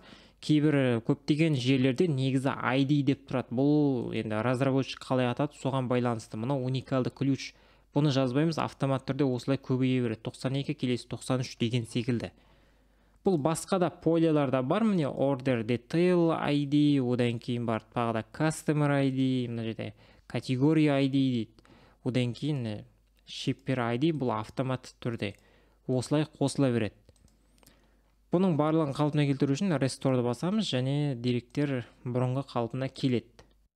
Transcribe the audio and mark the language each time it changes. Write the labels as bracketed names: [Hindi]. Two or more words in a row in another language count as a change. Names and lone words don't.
[Kazakh] Кейбір көптеген жерлерде негізі ID деп тұрады. Бұл енді разработчик қалай атады, соған байланысты. Мына уникалды ключ. Бұны жазбаймыз, автомат түрде осылай көбейе береді. 92 келесі 93 деген секілді. Бұл басқа да поляларда бар, міне [English] order detail ID, [Kazakh] одан кейін бар тағы да [English] customer ID, [Kazakh] мына жерде [English] category ID [Kazakh] дейді. Одан кейін [English] shipper ID, [Kazakh] бұл автоматты түрде осылай қосыла береді. Бұның барлығын қалпына келтіру үшін restore'ды басамыз және деректер бұрынғы қалпына келеді.